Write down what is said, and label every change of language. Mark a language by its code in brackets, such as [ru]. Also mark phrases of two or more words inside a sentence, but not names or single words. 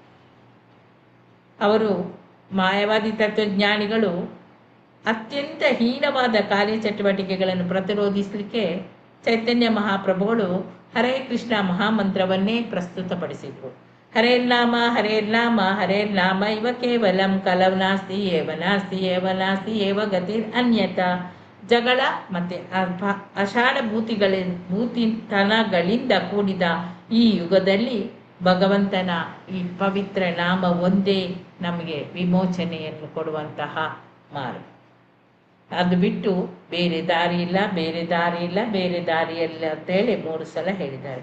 [kn] ಅವರು ಮಾಯಾವಾದಿ ತತ್ವಜ್ಞಾನಿಗಳು ಅತ್ಯಂತ ಹೀನವಾದ ಕಾರ್ಯಚಟುವಟಿಕೆಗಳನ್ನು ಪ್ರತಿರೋಧಿಸಲಿಕ್ಕೆ ಚೈತನ್ಯ ಮಹಾಪ್ರಭುಗಳು ಹರೇ ಕೃಷ್ಣ ಮಹಾಮಂತ್ರವನ್ನೇ ಪ್ರಸ್ತುತಪಡಿಸಿದರು. [sa] ಹರೇರ್ನಾಮ ಹರೇರ್ನಾಮ ಹರೇರ್ನಾಮ ಇವ ಕೇವಲಂ ಕಲವ್ ನಾಸ್ತಿ ಏವ ನಾಸ್ತಿ ಏವ ನಾಸ್ತಿ ಏವ ಗತಿರ್ ಅನ್ಯತ. [kn] ಜಗಳ ಮತ್ತು ಅಷಾಢ ಭೂತಿತನಗಳಿಂದ ಕೂಡಿದ ಈ ಯುಗದಲ್ಲಿ ಭಗವಂತನ ಈ ಪವಿತ್ರ ನಾಮ ಒಂದೇ ನಮಗೆ ವಿಮೋಚನೆಯನ್ನು ಕೊಡುವಂತಹ ಮಾರ್ಗ. ಅದು ಬಿಟ್ಟು ಬೇರೆ ದಾರಿ ಇಲ್ಲ, ಬೇರೆ ದಾರಿ ಇಲ್ಲ, ಬೇರೆ ದಾರಿಯಿಲ್ಲ ಅಂತೇಳಿ 3 ಸಲ ಹೇಳಿದ್ದಾರೆ.